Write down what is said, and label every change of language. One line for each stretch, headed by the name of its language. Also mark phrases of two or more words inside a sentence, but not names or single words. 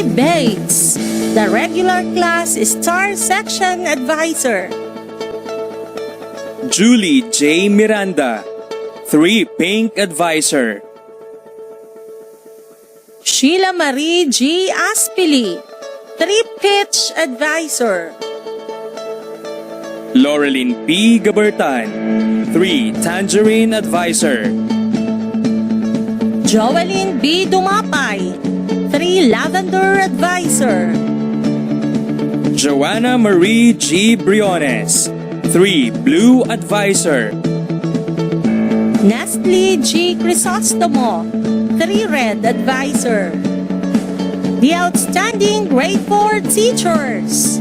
English: Bates, the regular class star section advisor. Julie J. Miranda, 3. Pink advisor. Sheila Marie G. Aspili, 3. Pitch advisor. Laureline P. Gabertan, 3. Tangerine advisor. Joeline B. Dumapay, 3. Lavender advisor. Joanna Marie G. Briones, 3. Blue advisor. Nestle G. Crisostomo, 3. Red advisor. The outstanding Grade 4 teachers.